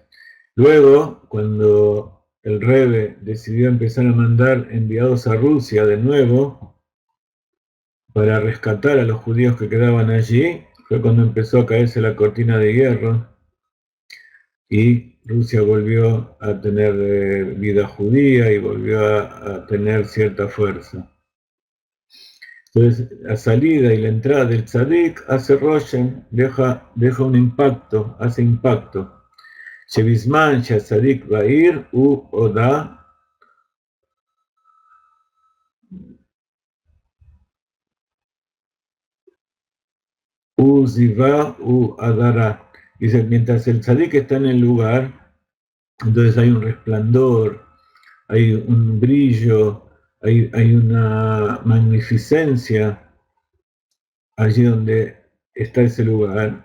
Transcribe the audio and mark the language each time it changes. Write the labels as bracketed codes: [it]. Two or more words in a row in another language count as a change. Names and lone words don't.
[es] Luego, cuando el Rebbe decidió empezar a mandar enviados a Rusia de nuevo para rescatar a los judíos que quedaban allí, fue cuando empezó a caerse la cortina de hierro y Rusia volvió a tener vida judía y volvió a tener cierta fuerza. Entonces, la salida y la entrada del tzadik hace roshem, deja un impacto, hace impacto. [he] שבזמן צדיק בעיר הוא הודה הוא זיוה הוא הדרה. [es] Dice, mientras el tzadik está en el lugar, entonces hay un resplandor, hay un brillo, hay una magnificencia allí donde está ese lugar.